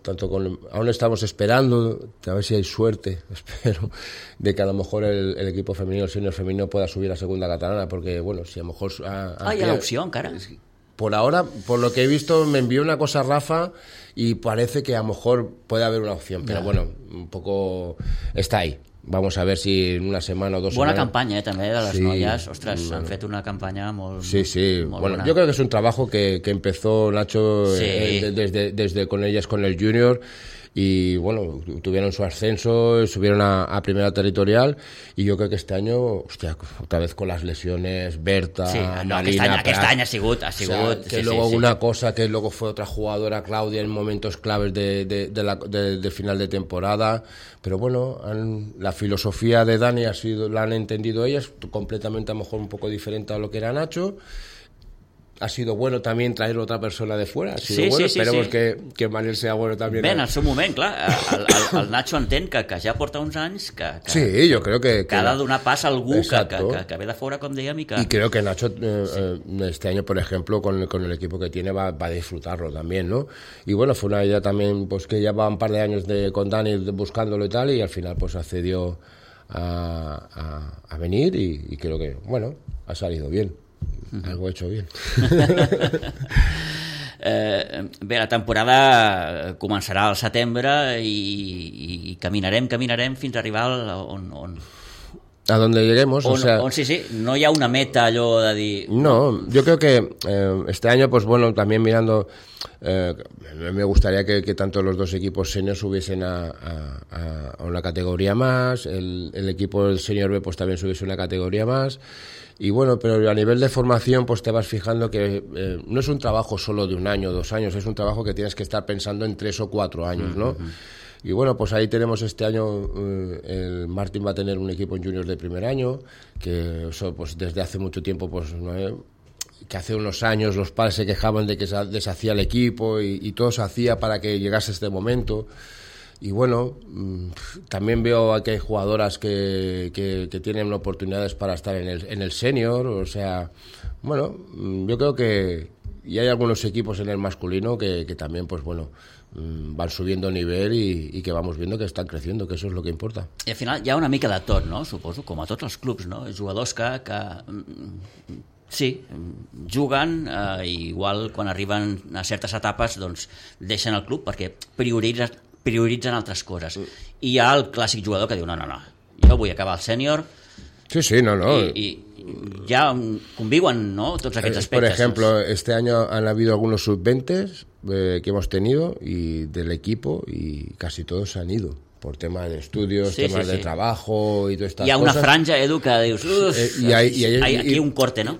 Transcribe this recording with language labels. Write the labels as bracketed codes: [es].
[es] tanto con aún estamos esperando, a ver si hay suerte, espero, de que a lo mejor el equipo femenino, el senior femenino, pueda subir a segunda catalana, porque bueno, si a lo mejor... Hay la opción, cara. Por ahora, por lo que he visto, me envió una cosa Rafa y parece que a lo mejor puede haber una opción, pero bueno, un poco está ahí. Vamos a ver si en una semana o dos... Buena campaña, [ca] també, de les noies. Ostres, bueno, han fet una campanya molt... Sí, sí. Molt bueno, jo crec que és un treball que empezó Nacho, sí. [es] Desde con ellas, con el júnior. Y bueno, tuvieron su ascenso, subieron a primera territorial, y yo creo que este año, hostia, otra vez con las lesiones, Berta, sí, no, Marina, [ca] aquest any ha sigut, [es] o sea, que sí, luego sí, una sí. Cosa que luego fue otra jugadora, Claudia, en momentos claves de final de temporada, pero bueno, la filosofía de Dani la han entendido ellas, completamente a lo mejor un poco diferente a lo que era Nacho. Ha sido bueno también traer otra persona de fuera. Ha sido sí, bueno. Sí, sí, esperemos sí. Que Manel sea bueno también. [ca] Ben, al seu moment, clar, el Nacho entén que ja porta uns anys que sí, jo crec que ha de donar pas a algú que ve de fuera, com dèiem. [es] I creo que Nacho sí. Este año, por ejemplo, con el equipo que tiene va a disfrutarlo también, ¿no? Y bueno, fue una idea también, pues que ya va un par de años con Dani buscándolo y tal, y al final pues accedió a venir y creo que, bueno, ha salido bien. Algo hecho bien. [ca] Bé, la temporada començarà al setembre i caminarem fins a arribar al, on [es] a donde lleguemos, [ca] on, [es] o sea, [ca] on, sí, sí, no hi ha una meta allò de dir. [es] No, yo creo que este año pues bueno, también mirando me gustaría que tanto los dos equipos senior subiesen a una categoría más, el equipo senior B pues también subiese una categoría más. Y bueno, pero a nivel de formación, pues te vas fijando que no es un trabajo solo de un año o dos años, es un trabajo que tienes que estar pensando en tres o cuatro años, ¿no? Uh-huh. Y bueno, pues ahí tenemos este año, el Martín va a tener un equipo en juniors de primer año, que eso, pues desde hace mucho tiempo, pues ¿no? Que hace unos años los padres se quejaban de que se deshacía el equipo y todo se hacía para que llegase este momento. Y bueno, también veo que hay jugadoras que tienen oportunidades para estar en el senior, o sea, bueno, yo creo que y hay algunos equipos en el masculino que también, pues bueno, van subiendo nivel y que vamos viendo que están creciendo, que eso es lo que importa. [ca] I al final hi ha una mica de tot, no? Suposo, com a tots els clubs, no? Jugadors que sí, juguen i igual quan arriben a certes etapes doncs deixen el club perquè prioritzen altres coses. I hi ha el clàssic jugador que diu no, jo vull acabar el sènior. Sí, no. [es] I ya conviven, ¿no? Todos aquellos aspectos. Por ejemplo, este año han habido algunos sub-20 que hemos tenido y del equipo y casi todos se han ido por temas de estudios, sí, temas sí, de sí. trabajo y todas estas cosas. Y hay una franja, Edu, [ca] que dius, [es] hay aquí un corte, ¿no?